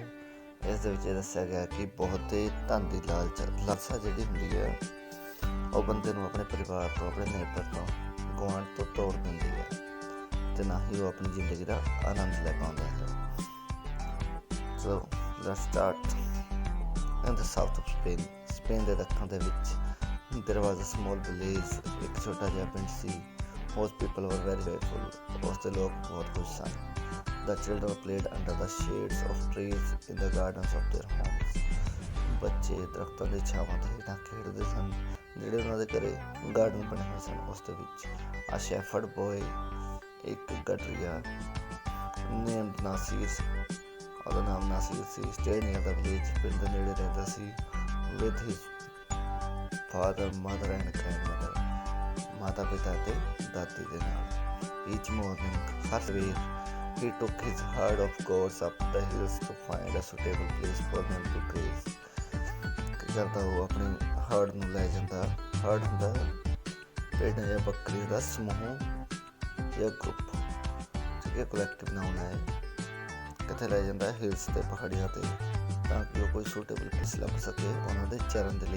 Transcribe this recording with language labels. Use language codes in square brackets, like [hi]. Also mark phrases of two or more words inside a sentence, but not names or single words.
[pa] ਇਸ ਦੇ ਵਿੱਚ ਇਹ ਦੱਸਿਆ ਗਿਆ ਕਿ ਬਹੁਤ ਹੀ ਧਨ ਦੀ ਲਾਲਸਾ ਜਿਹੜੀ ਹੁੰਦੀ ਹੈ ਉਹ ਬੰਦੇ ਨੂੰ ਆਪਣੇ ਪਰਿਵਾਰ ਤੋਂ, ਆਪਣੇ ਨੇਬਰ ਤੋਂ, ਗੁਆਂਢ ਤੋਂ ਤੋੜ ਦਿੰਦੀ ਹੈ ਅਤੇ ਨਾ ਹੀ ਉਹ ਆਪਣੀ ਜ਼ਿੰਦਗੀ ਦਾ ਆਨੰਦ ਲੈ ਪਾਉਂਦਾ ਹੈ। [en] So let's start. In the south of Spain [pa] ਦੇ ਦੱਖਣ ਦੇ ਵਿੱਚ [en] there was a small village। [pa] ਇੱਕ ਛੋਟਾ ਜਿਹਾ ਪਿੰਡ ਸੀ। [en] most people were very grateful। [pa] ਉਸ ਦੇ ਲੋਕ ਬਹੁਤ ਖੁਸ਼ ਸਨ। [en] the children played under the shades of trees in the gardens of their homes। [pa] ਬੱਚੇ ਦਰਖਤਾਂ ਦੀ ਛਾਵਾਂ ਦੇ ਹੇਠਾਂ ਖੇਡਦੇ ਸਨ ਜਿਹੜੇ ਉਹਨਾਂ ਦੇ ਘਰੇ ਗਾਰਡਨ ਬਣੇ ਹੋਏ ਸਨ। ਉਸ ਦੇ ਵਿੱਚ [en] a shepherd boy, [pa] ਇੱਕ ਗਡਰੀਆ named ਨਾਸੀਰ, ਉਹਦਾ ਨਾਮ ਨਾਸੀਰ ਸੀ, [en] stayed near the village। [pa] ਪਿੰਡ ਦੇ ਨੇੜੇ ਰਹਿੰਦਾ ਸੀ [en] with his father, mother and grandmother। [pa] ਮਾਤਾ ਪਿਤਾ ਅਤੇ ਦਾਦੀ ਦੇ ਨਾਲ। [en] each morning, [pa] ਹਰ ਸਵੇਰ [en] he took his herd of goats up the hills to find a suitable place for them to graze। [pa] ਕੀ ਕਰਦਾ ਉਹ ਆਪਣੀ ਹਰਡ ਨੂੰ ਲੈ ਜਾਂਦਾ। ਹਰਡ ਹੁੰਦਾ ਭੇਡਾਂ ਜਾਂ ਬੱਕਰੀ ਦਾ ਸਮੂਹ ਜਾਂ ਗਰੁੱਪ, ਠੀਕ ਹੈ, ਕਲੈਕਟਿਵ ਨਾਮ ਹੈ। ਕਿੱਥੇ ਲੈ ਜਾਂਦਾ? ਹਿਲਸ 'ਤੇ, ਪਹਾੜੀਆਂ 'ਤੇ, ਤਾਂ ਕਿ ਉਹ ਕੋਈ [en] suitable place [pa] ਲੱਭ ਸਕੇ ਉਹਨਾਂ ਦੇ ਚਰਨ ਦੇ ਲਈ।